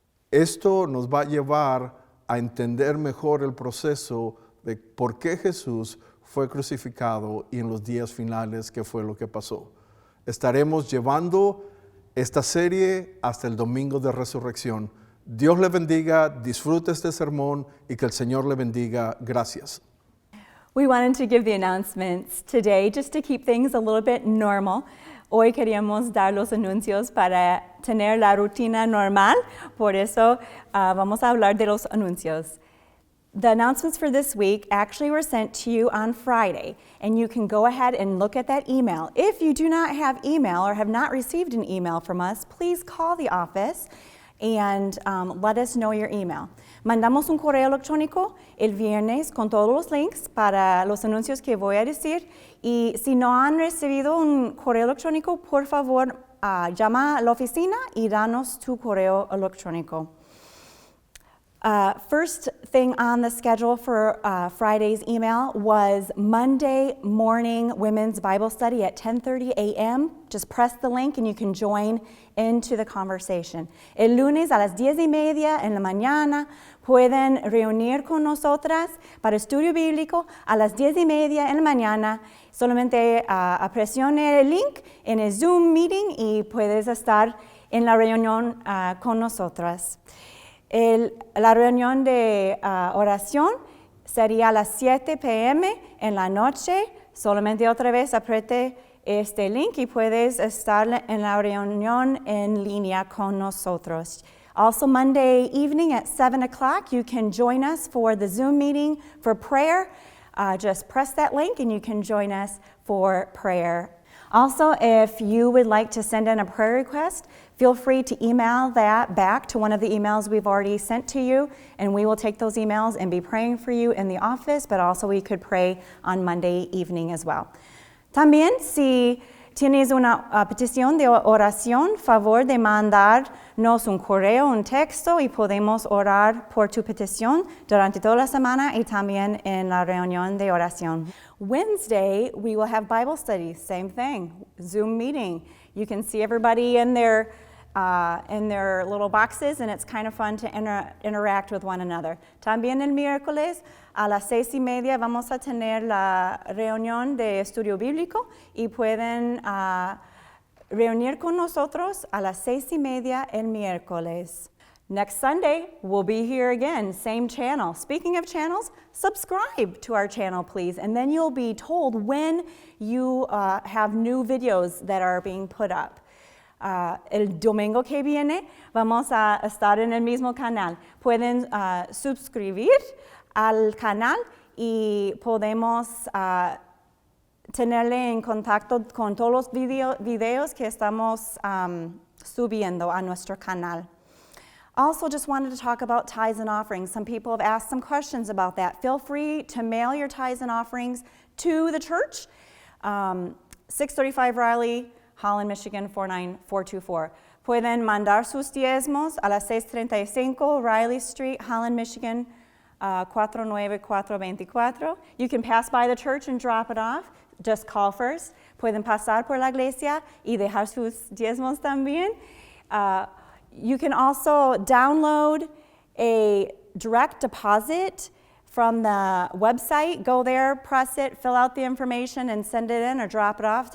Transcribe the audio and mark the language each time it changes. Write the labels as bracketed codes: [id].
[es] Esto nos va a llevar a entender mejor el proceso de por qué Jesús fue crucificado y en los días finales qué fue lo que pasó. Estaremos llevando esta serie hasta el Domingo de Resurrección. Dios le bendiga, disfrute este sermón y que el Señor le bendiga. Gracias. [en] We wanted to give the announcements today just to keep things a little bit normal. [es] Hoy queríamos dar los anuncios para tener la rutina normal, por eso vamos a hablar de los anuncios. [en] The announcements for this week actually were sent to you on Friday, and you can go ahead and look at that email. If you do not have email or have not received an email from us, please call the office and let us know your email. [es] Mandamos un correo electrónico el viernes con todos los links para los anuncios que voy a decir, y si no han recibido un correo electrónico, por favor, llama a la oficina y danos tu correo electrónico. [en] First thing on the schedule for Friday's email was Monday morning women's Bible study at 10:30 a.m. Just press the link and you can join into the conversation. [es] El lunes a las 10:30 en la mañana pueden reunir con nosotras para estudio bíblico a las 10:30 en la mañana. Solamente presione el link en el Zoom meeting y puedes estar en la reunión con nosotras. La reunión de oración sería a las 7 p.m. en la noche. Solamente otra vez apriete este link y puedes estar en la reunión en línea con nosotros. [en] Also Monday evening at 7 o'clock, you can join us for the Zoom meeting for prayer. Just press that link and you can join us for prayer. Also, if you would like to send in a prayer request, feel free to email that back to one of the emails we've already sent to you, and we will take those emails and be praying for you in the office, but also we could pray on Monday evening as well. [es] También, si tienes una petición de oración, favor de mandarnos un correo, un texto, y podemos orar por tu petición durante toda la semana y también en la reunión de oración. [en] Wednesday, we will have Bible study, same thing, Zoom meeting. You can see everybody in their little boxes, and it's kind of fun to interact with one another. [es] También el miércoles a las 6:30 vamos a tener la reunión de estudio bíblico y pueden reunir con nosotros a las 6:30 el miércoles. [en] Next Sunday, we'll be here again, same channel. Speaking of channels, subscribe to our channel, please, and then you'll be told when you have new videos that are being put up. [es] El domingo que viene vamos a estar en el mismo canal. Pueden suscribir al canal y podemos tenerle en contacto con todos los videos que estamos subiendo a nuestro canal. [en] Also, just wanted to talk about tithes and offerings. Some people have asked some questions about that. Feel free to mail your tithes and offerings to the church, 635 Riley, Holland, Michigan, 49424. [es] Pueden mandar sus diezmos a las 635 Riley Street, Holland, Michigan, 49424. [en] You can pass by the church and drop it off. Just call first. [es] Pueden pasar por la iglesia y dejar sus diezmos también. [en] You can also download a direct deposit from the website. Go there, press it, fill out the information, and send it in or drop it off.